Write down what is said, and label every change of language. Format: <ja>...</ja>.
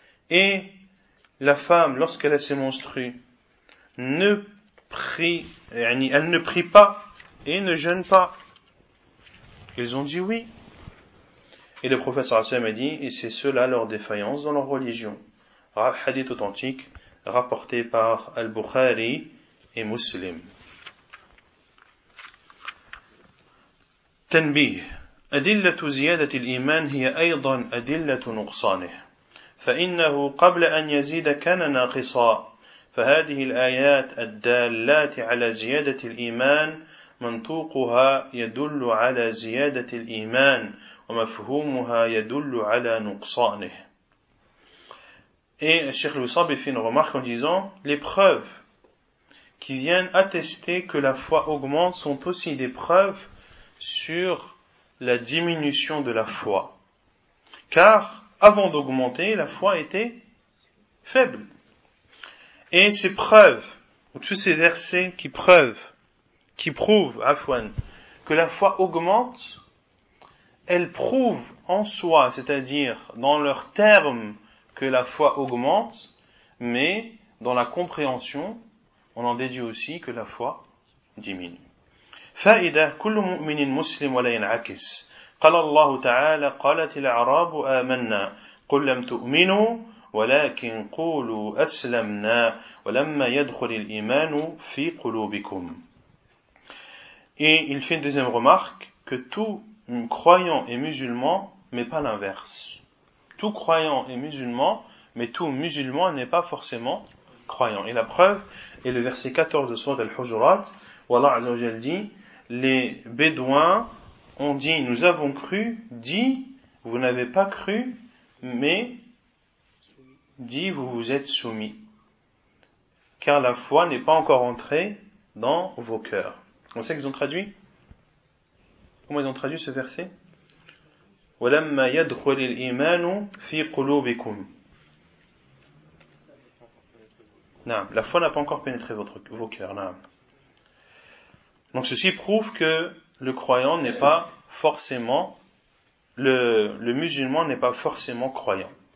<fr>Et la femme, lorsqu'elle a ses menstrues, elle ne prie pas et ne jeûne pas. Ils ont dit oui. Et le professeur Hassam a dit, et c'est cela leur défaillance dans leur religion. Hadith authentique rapporté par Al-Bukhari et Muslim. Tanbih.</fr> <ar>أدلة زيادة الإيمان هي أيضا أدلة نقصانه. فإنه قبل أن يزيد كان ناقصا. فهذه الآيات الدالات على زيادة الإيمان منطوقها يدل على زيادة الإيمان ومفهومها يدل على نقصانه.</ar> <fr>Et Cheikh Loussab fait une remarque en disant, les preuves qui viennent attester que la foi augmente sont aussi des preuves sur la diminution de la foi. Car avant d'augmenter, la foi était faible. Et ces preuves, ou tous ces versets qui prouvent, afwan, que la foi augmente, elles prouvent en soi, c'est-à-dire dans leurs termes, que la foi augmente, mais dans la compréhension, on en déduit aussi que la foi diminue.</fr> <ar>فائدة كل مؤمن مسلم ولا ينعكس. قال الله تعالى قالت الأعراب آمنا قل لم تؤمنوا ولكن قولوا أسلمنا ولما يدخل الإيمان في قلوبكم.</ar> <fr>Et il fait une deuxième remarque que tout croyant est musulman, mais pas l'inverse. Tout croyant est musulman, mais tout musulman n'est pas forcément croyant. Et la preuve est le verset 14 de sourate Al-Hujurat, où Allah Azza wa Jalla dit, les bédouins ont dit, nous avons cru, dit, vous n'avez pas cru, mais dit, vous vous êtes soumis. Car la foi n'est pas encore entrée dans vos cœurs. On sait qu'ils ont traduit? Comment ils ont traduit ce verset?</fr> <ar>ولما يدخل الإيمان في قلوبكم. نعم.</ar> <fr>La foi n'a pas encore pénétré vos cœurs.</fr> <ar>نعم.</ar> <fr>Donc ceci prouve que le croyant n'est pas forcément le musulman n'est pas forcément croyant.</fr>